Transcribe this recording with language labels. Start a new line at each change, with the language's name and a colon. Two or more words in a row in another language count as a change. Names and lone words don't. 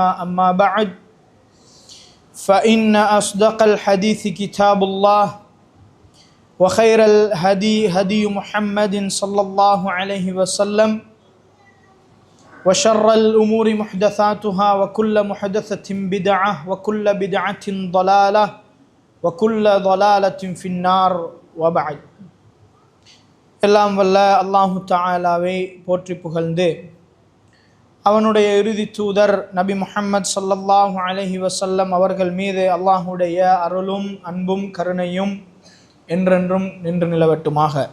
Arabic: أما بعد فإن أصدق الحديث كتاب الله وخير الهدي هدي محمد صلى الله عليه وسلم وشر الأمور محدثاتها وكل محدثة بدعة وكل بدعة ضلالة وكل ضلالة في النار. وبعد.
Tamil: எல்லாம் வல்ல அல்லாஹு தஆலாவை போற்றி புகழ்ந்து அவனுடைய இறுதி தூதர் நபி முஹம்மது
Arabic: صلى الله عليه وسلم
Tamil: அவர்கள் மீது அல்லாஹுடைய அருளும் அன்பும் கருணையும் என்றென்றும் நின்று நிலவட்டுமாக.